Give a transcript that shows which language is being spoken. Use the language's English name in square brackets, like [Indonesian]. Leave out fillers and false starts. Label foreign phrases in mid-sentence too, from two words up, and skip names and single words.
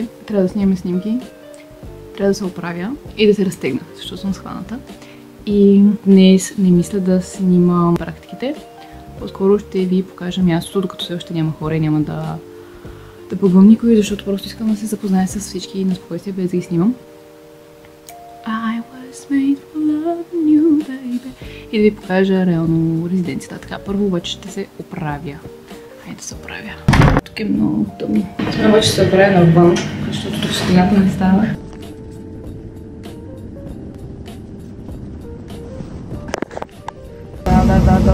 [Bulgarian] Трябва да снимаме снимки. Трябва да се оправя и да се разтегна, защото съм схваната. И днес не мисля да снимам практиките. По-скоро ще ви покажа мястото, докато все още няма хора и няма да бъгвам никой, защото просто искам да се запозная с всички на спокойствие, без да ги снимам. [English] I was made for loving you, baby. [Bulgarian] И да ви покажа реално резиденцията. Така, първо обаче ще се оправя. Хайде да се оправя. Тук е много тъмно. Това обаче се оправя навън, защото тук светлината не става. Да.